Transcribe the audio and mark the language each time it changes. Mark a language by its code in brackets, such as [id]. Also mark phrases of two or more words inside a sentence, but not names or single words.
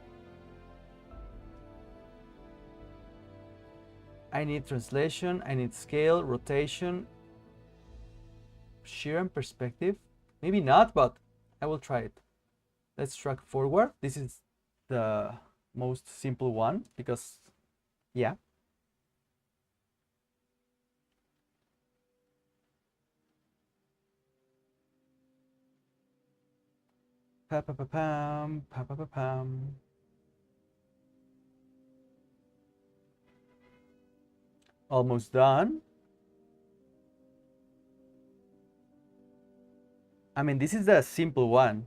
[en] I need translation, I need scale, rotation, shear and perspective. Maybe not, but I will try it. Let's track forward. This is the most simple one because, yeah. Pa-pa-pa-pam, pa-pa-pa-pam. Almost done. I mean, this is a simple one.